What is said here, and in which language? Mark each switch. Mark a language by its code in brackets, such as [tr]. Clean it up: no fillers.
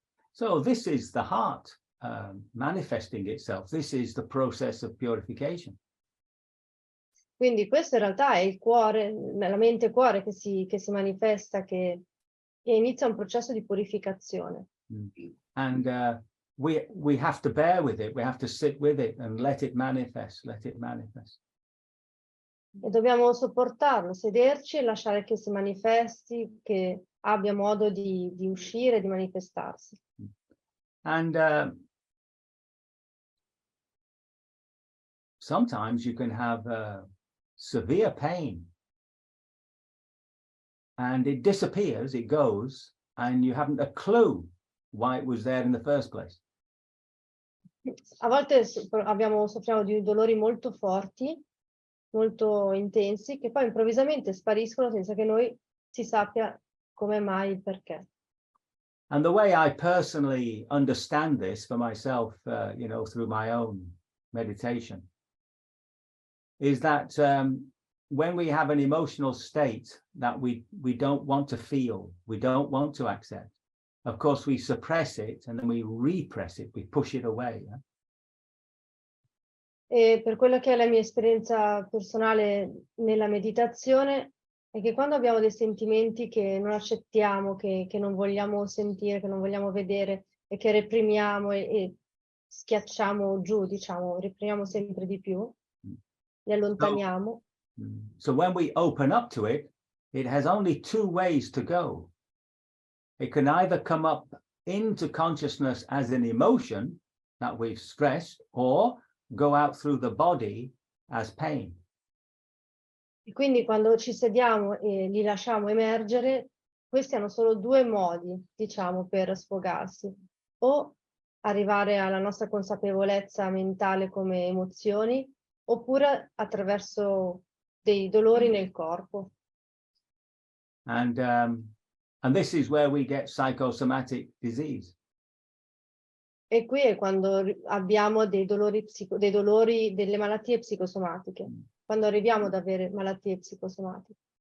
[en] So this is the heart manifesting itself. This is the process of purification. [it] Quindi questo in realtà è il cuore, la mente e cuore che si manifesta, che inizia un processo di purificazione. [en] And we have to bear with it. We have to sit with it and let it manifest. Let it manifest. [it] E dobbiamo sopportarlo, sederci e lasciare che si manifesti, che abbia modo di uscire, di manifestarsi. [en] And sometimes you can have severe pain. And it disappears, it goes, and you haven't a clue why it was there in the first place. [it] A volte soffriamo di dolori molto forti, molto intensi, che poi improvvisamente spariscono senza che noi si sappia come mai il perché. [en] And the way I personally understand this for myself, you know, through my own meditation, is that when we have an emotional state that we don't want to feel, we don't want to accept, of course we suppress it and then we repress it, we push it away. [it] E per quello che è la mia esperienza personale nella meditazione è che quando abbiamo dei sentimenti che non accettiamo, che non vogliamo sentire, che non vogliamo vedere e che reprimiamo e schiacciamo giù, diciamo, reprimiamo sempre di più, li allontaniamo. [en] So when we open up to it, it has only two ways to go. It can either come up into consciousness as an emotion that we've stressed, or go out through the body as pain. [it] E quindi quando ci sediamo e li lasciamo emergere, questi hanno solo due modi, diciamo, per sfogarsi. O arrivare alla nostra consapevolezza mentale come emozioni, oppure attraverso dei dolori nel corpo. [en] And this is where we get psychosomatic disease. [it] E qui è quando abbiamo dei dolori, delle malattie psicosomatiche, quando arriviamo ad avere malattie psicosomatiche.